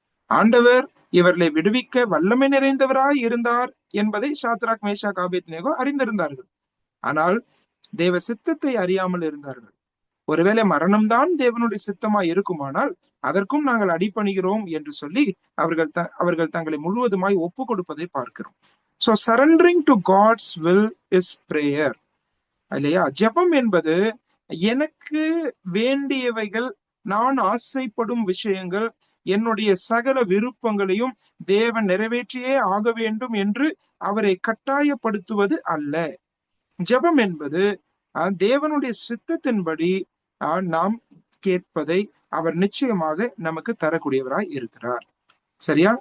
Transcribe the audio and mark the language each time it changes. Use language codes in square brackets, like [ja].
[ta] ஆண்டவர் இவர்களை விடுவிக்க வல்லமை நிறைந்தவராய் இருந்தார் என்பதை சாத்ராக் மேஷாக் ஆபேத்நேகோ அறிந்திருந்தார்கள். ஆனால் தேவ சித்தத்தை அறியாமல் இருந்தார்கள். ஒருவேளை மரணம்தான் தேவனுடைய சித்தமா இருக்குமானால் அதற்கும் நாங்கள் அடிபணிகிறோம் என்று சொல்லி அவர்கள் தங்களை முழுவதுமாய் ஒப்பு கொடுப்பதை பார்க்கிறோம். [en] So surrendering to God's will is prayer. [ta] இல்லையா? ஜெபம் என்பது எனக்கு வேண்டியவைகள், நான் ஆசைப்படும் விஷயங்கள், என்னுடைய சகல விருப்பங்களையும் தேவன் நிறைவேற்றியே ஆக வேண்டும் என்று அவரை கட்டாயப்படுத்துவது அல்ல. ஜெபம் என்பது தேவனுடைய சித்தத்தின்படி நாம் கேட்பதை அவர் நிச்சயமாக நமக்கு தரக்கூடியவராய் இருக்கிறார். சரியா?